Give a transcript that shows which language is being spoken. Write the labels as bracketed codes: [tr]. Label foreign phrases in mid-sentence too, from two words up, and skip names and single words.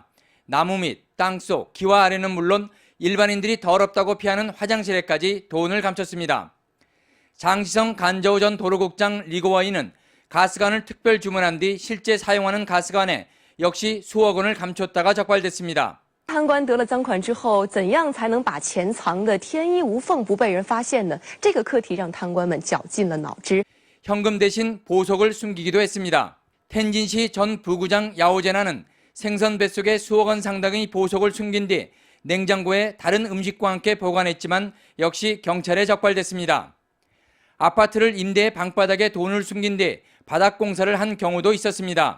[ko] 나무 및 땅속, 기와 아래는 물론 일반인들이 더럽다고 피하는 화장실에까지 돈을 감췄습니다. 장시성 간저우 전 도로국장 리고와이는 가스관을 특별 주문한 뒤 실제 사용하는 가스관에 역시 수억 원을 감췄다가 적발됐습니다. [zh] 贪官得了赃款之后，怎样才能把钱藏得天衣无缝，不被人发现呢？这个课题让贪官们绞尽了脑汁。 [ko] 현금 대신 보석을 숨기기도 했습니다. 텐진시 전 부구장 야오제나는 생선 뱃속에 수억 원 상당의 보석을 숨긴 뒤 냉장고에 다른 음식과 함께 보관했지만 역시 경찰에 적발됐습니다. 아파트를 임대해 방바닥에 돈을 숨긴 뒤 바닥 공사를 한 경우도 있었습니다.